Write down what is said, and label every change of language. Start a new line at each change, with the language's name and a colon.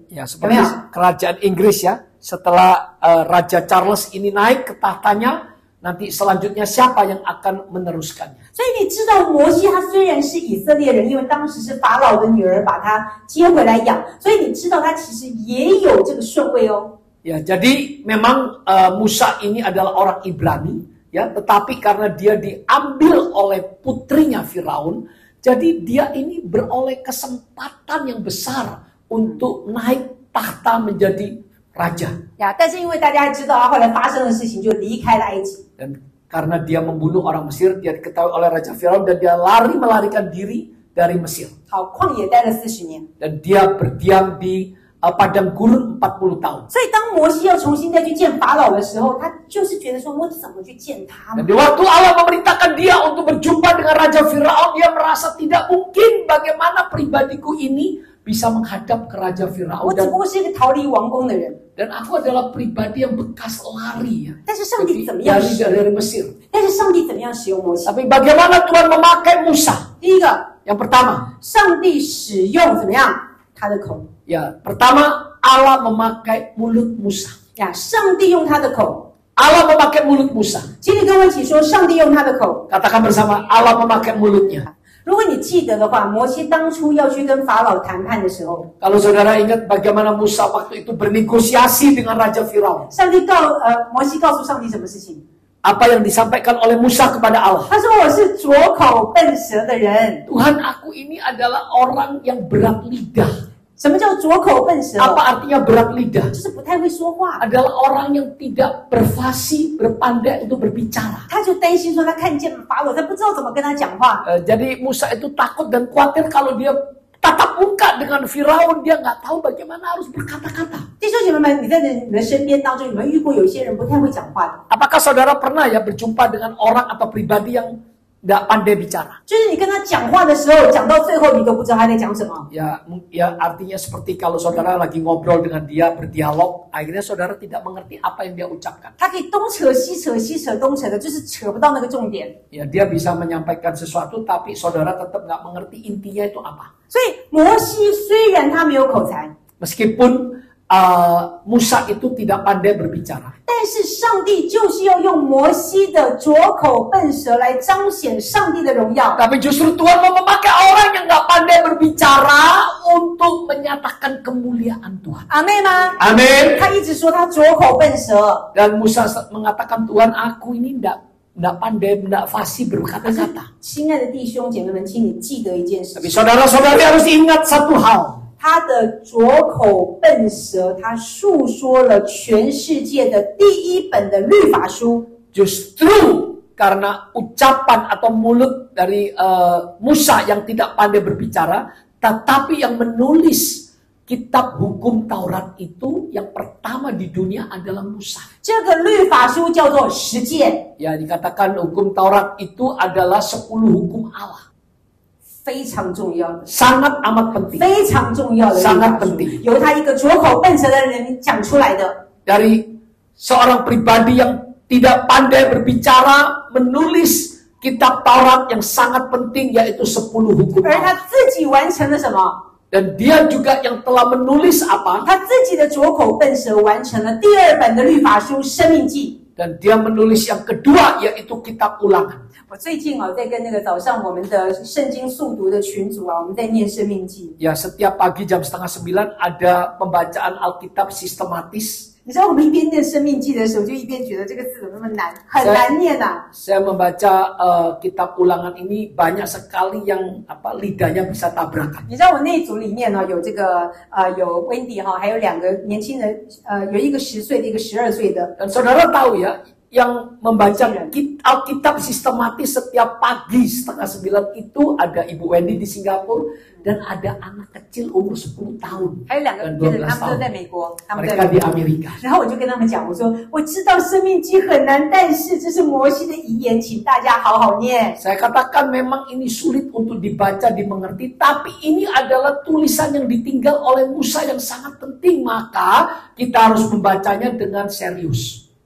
Indonesian: Ya, seperti kerajaan Inggris ya. Setelah Raja Charles ini naik ke tahtanya, nanti selanjutnya siapa yang akan meneruskannya?
Chinese: 所以你知道摩西他虽然是以色列人，因为当时是法老的女儿把他接回来养，所以你知道他其实也有这个顺位哦。
Indonesian: Ya, jadi memang Musa ini adalah orang Ibrani, ya, tetapi karena dia diambil oleh putrinya Firaun, jadi dia ini beroleh kesempatan yang besar untuk naik tahta menjadi raja.
Chinese: 呀，但是因为大家知道他后来发生的事情，就离开了埃及。
Indonesian: Dan karena dia membunuh orang Mesir, dia diketahui oleh Raja Firaun dan dia melarikan diri dari Mesir.
Chinese: 好，旷野待了40年。
Indonesian: Dan dia berdiam di padang gurun 40 tahun.
Chinese: 所以当摩西要重新再去见法老的时候，他就是觉得说，我怎么去见他
Indonesian: Dan di waktu Allah memerintahkan dia untuk berjumpa dengan Raja Firaun, dia merasa tidak mungkin bagaimana pribadiku ini bisa menghadap ke Raja
Chinese: 我
Indonesian: Firaun
Chinese: 只不过是一个逃离王宫的人。
Indonesian: dan aku adalah pribadi yang bekas lari ya.
Chinese: 但是上帝怎么样？
Indonesian: Dari Mesir.
Chinese: 但是上帝怎么样使用摩西？
Indonesian: Tapi bagaimana Tuhan memakai Musa?
Chinese: 第一个，
Indonesian: Yang pertama,
Chinese: 上帝使用怎么样？他的口
Indonesian: ya, pertama Allah memakai mulut Musa.
Chinese: 呀，上帝用他的口。
Indonesian: Allah memakai mulut Musa.
Chinese: 请你跟我一起说，上帝用他的口。
Indonesian: Katakan bersama, Allah memakai mulutnya.
Chinese: 如果你记得的话，摩西当初要去跟法老谈判的时候，
Indonesian: Kalau saudara ingat bagaimana Musa waktu itu bernegosiasi dengan Raja Firaun.
Chinese: 摩西告诉上帝什么事情？
Indonesian: Apa yang disampaikan oleh Musa kepada Allah?
Chinese: 他说我是拙口笨舌的人。
Indonesian: Tuhan, aku ini adalah orang yang berat lidah.
Chinese: 什么叫拙口笨舌？
Indonesian: Apa artinya berat lidah?
Chinese: 就是不太会说话。
Indonesian: Adalah orang yang tidak berfasih, berpandai untuk berbicara.
Chinese: 他就担心说，他看见法老，他不知道怎么跟他讲话。
Indonesian: Jadi Musa itu takut dan khawatir kalau dia tatap muka dengan Firaun, dia nggak tahu bagaimana harus berkata-kata.
Chinese: 弟兄姐妹们，你在你的身边当中，有没有遇过有些人不太会讲话的？
Indonesian: Apakah saudara pernah ya berjumpa dengan orang atau pribadi yang nggak pandai bicara?
Chinese: 就是你跟他讲话的时候，讲到最后你都不知道他在讲什么。
Indonesian: Ya artinya seperti kalau saudara lagi ngobrol dengan dia, berdialog, akhirnya saudara tidak mengerti apa yang dia ucapkan.
Chinese: 他可以东扯西扯，西扯东扯的，就是扯不到那个重点。
Indonesian: Ya, dia bisa menyampaikan sesuatu, tapi saudara tetap nggak mengerti intinya itu apa.
Chinese: 所以摩西虽然他没有口才，
Indonesian: Meskipun Musa itu tidak pandai berbicara.
Chinese: 但是上帝就是要用摩西的拙口笨舌来彰显上帝的荣耀。
Indonesian: Tapi justru Tuhan mau memakai orang yang nggak pandai berbicara untuk menyatakan kemuliaan Tuhan.
Chinese: 阿妹吗？
Indonesian: Amin.
Chinese: 他一直说他拙口笨舌，
Indonesian: Dan Musa mengatakan, Tuhan, aku ini nggak pandai, nggak fasih berkata-kata.
Chinese: 亲爱的弟兄姐妹们，请你记得一件事
Indonesian: Tapi
Chinese: 情：
Indonesian: saudara-saudari harus ingat satu hal.
Chinese: 他的拙口笨舌，他述说了全世界的第一本的律法书。
Indonesian: Justru karena ucapan atau mulut dari Musa yang tidak pandai berbicara, tetapi yang menulis kitab hukum Taurat itu yang pertama di dunia adalah Musa.
Chinese: 这个律法书叫做十诫，
Indonesian: Ya, dikatakan hukum Taurat itu adalah 10 hukum Allah.
Chinese: 非常重要的，
Indonesian: Sangat amat penting.
Chinese: 非常重要的律法
Indonesian: Sangat
Chinese: 书
Indonesian: penting.
Chinese: 由他一个拙口笨舌的人讲出来的。
Indonesian: Dari seorang pribadi yang tidak pandai berbicara, menulis kitab Taurat yang sangat penting, yaitu 10 hukum
Chinese: 而他
Indonesian: Allah.
Chinese: 自己完成了什么？
Indonesian: Dan dia juga yang telah menulis apa?
Chinese: 他自己的拙口笨舌完成了第二本的律法书《生命记》。
Indonesian: Dan dia menulis yang kedua, yaitu kitab Ulangan.
Chinese: 我最近在跟那个早上我们的圣经速读的群组我们在念《生命记》。
Indonesian: Ya, setiap pagi jam 8:30 ada pembacaan Alkitab sistematis.
Chinese: 你知道我们一边念《生命记》的时候，就一边觉得这个字怎么那么难，很难念啊。
Indonesian: Saya membaca kitab Ulangan ini banyak sekali yang lidahnya bisa tabrakan.
Chinese: 你知道我那一组里面呢，有这个有 Wendy 还有2个年轻人，有一个10岁的，一个12岁的。
Indonesian: Dan saudara tahu ya, yang membaca Alkitab sistematis setiap pagi 8:30 itu ada Ibu Wendy di Singapura dan ada anak kecil umur 10 tahun
Chinese: 还有2个
Indonesian: dan
Chinese: 别人，
Indonesian: 12
Chinese: 他们都
Indonesian: tahun.
Chinese: 在美国，他们在
Indonesian: Mereka
Chinese: 美
Indonesian: di
Chinese: 国。
Indonesian: Amerika.
Chinese: 然后我就跟他们讲，我说我知道《生命记》很难，但是这是摩西的遗言，请大家好好念。
Indonesian: Saya katakan memang ini sulit untuk dibaca, dimengerti, tapi ini adalah tulisan yang ditinggal oleh Musa yang sangat penting, maka kita harus membacanya dengan serius.